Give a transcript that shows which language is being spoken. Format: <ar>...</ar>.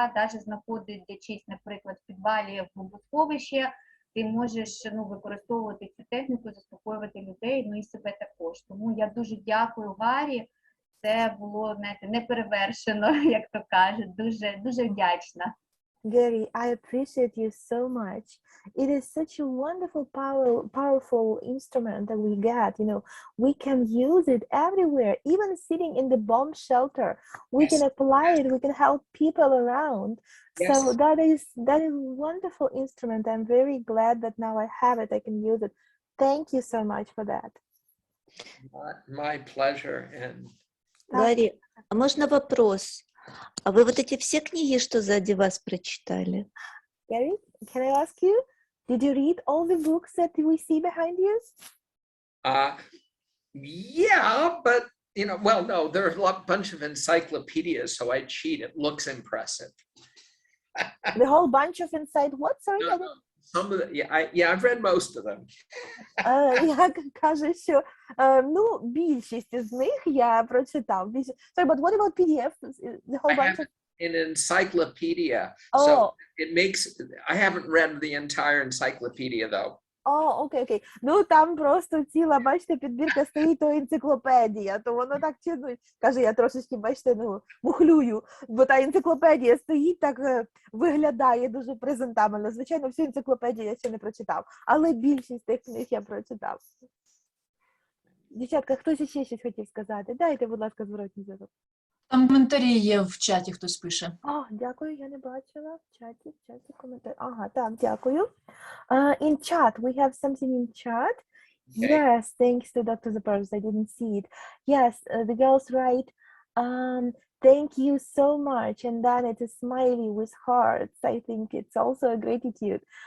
<uk>Навіть знаходячись, наприклад, в підвалі в бомбосховищі, ти можеш використовувати цю техніку, заспокоювати людей, і себе також. Тому я дуже дякую Варі. Це було, знаєте, неперевершено, як то кажуть. Дуже вдячна.</uk> <en>Gary, I appreciate you so much. It is such a wonderful, powerful instrument that we get. We can use it everywhere, even sitting in the bomb shelter. We can apply it. We can help people around. Yes. So that is a wonderful instrument. I'm very glad that now I have it. I can use it. Thank you so much for that. My pleasure. And</en> <ru>Гарри, а можно вопрос? А вы вот эти все книги, что сзади вас, прочитали?</ru> <en>Gary, can I ask you? Did you read all the books that we see behind you? Yeah, but no, there's a bunch of encyclopedias, so I cheat. It looks impressive. The whole bunch of what? Sorry. No. Some of the, I've read most of them.</en> <uk>Я кажу, що більшість з них я прочитав.</uk> <en>Sorry, but what about PDF? The whole bunch of an encyclopedia. So it makes, I haven't read the entire encyclopedia though.</en> <uk>О, окей. Ну там просто ціла, бачите, підбірка стоїть, то енциклопедія, то воно так чинно, каже, я трошечки, бачите, ну, мухлюю, бо та енциклопедія стоїть, так виглядає дуже презентабельно. Звичайно, всю енциклопедію я ще не прочитав, але більшість тих книг я прочитав. Дівчатка, хтось ще щось хотів сказати? Дайте, будь ласка, зворотній зв'язок. Там коментарі є в чаті, хтось пише. Дякую, я не бачила. В чаті коментар. Ага, так, дякую.</uk> <en>In chat, we have something in chat. Okay. Yes, thanks to Dr. Zaparos, I didn't see it. Yes, the girls write, thank you so much. And then it's a smiley with hearts. I think it's also a gratitude.</en>